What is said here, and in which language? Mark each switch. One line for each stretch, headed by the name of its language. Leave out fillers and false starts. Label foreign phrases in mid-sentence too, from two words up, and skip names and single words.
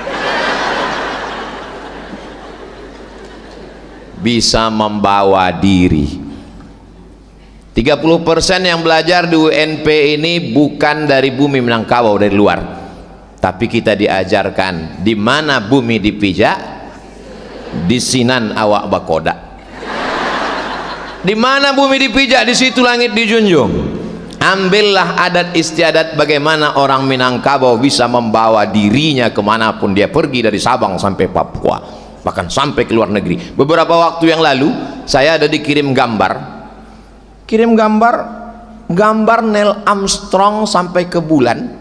Indonesian: Bisa membawa diri. 30% yang belajar di UNP ini bukan dari bumi Minangkabau, dari luar. Tapi kita diajarkan di mana bumi dipijak,
Minangkabau: di sinan awak bakoda.
Indonesian: Di mana bumi dipijak, di situ langit dijunjung. Ambillah adat istiadat bagaimana orang Minangkabau bisa membawa dirinya kemanapun dia pergi, dari Sabang sampai Papua, bahkan sampai ke luar negeri. Beberapa waktu yang lalu saya ada dikirim gambar Neil Armstrong sampai ke bulan.